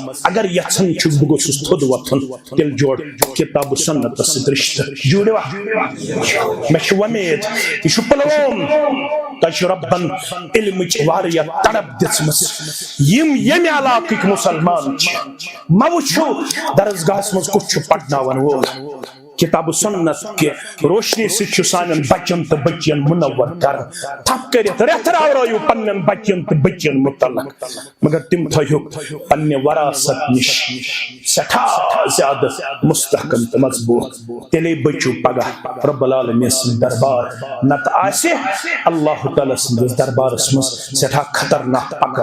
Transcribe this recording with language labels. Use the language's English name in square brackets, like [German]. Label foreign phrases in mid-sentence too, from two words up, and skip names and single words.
[Kashmiri] اگر یژھان چھُس بہٕ گوٚژھُس تھوٚد وۄتھُن تیٚلہِ جوڑ کتاب سنتس سۭتۍ رشتہٕ. جوڑوا؟ مےٚ چھِ وۄمید یہِ چھُ پلووم تۄہہِ چھُ رۄبن علمٕچ واریاہ تڑپ دِژمٕژ. یِم ییٚمہِ علاقٕکۍ مُسلمان چھِ مہ وٕچھو درسگاہس منٛز کُس چھُ پرناون وول. کتاب سنت کے روشنی سے چھُ سانٮ۪ن بچن تہٕ بچین منور کران. تھپ کٔرِتھ رٮ۪تھ راورٲیِو پننٮ۪ن بچن تہٕ بچین متعلق، مگر تِم تھٲیہُکھ پننہِ وراثت نِش سٮ۪ٹھاہ زیادٕ مستحکم تہٕ مضبوٗط. تیٚلے بٔچِو پگاہ [Arabic] رب العالمین [Kashmiri] سُنٛد دربار، نتہٕ آسہِ اللہ تعالیٰ سٕنٛدِس دربارس منٛز سٮ۪ٹھاہ خطرناک پکڑ.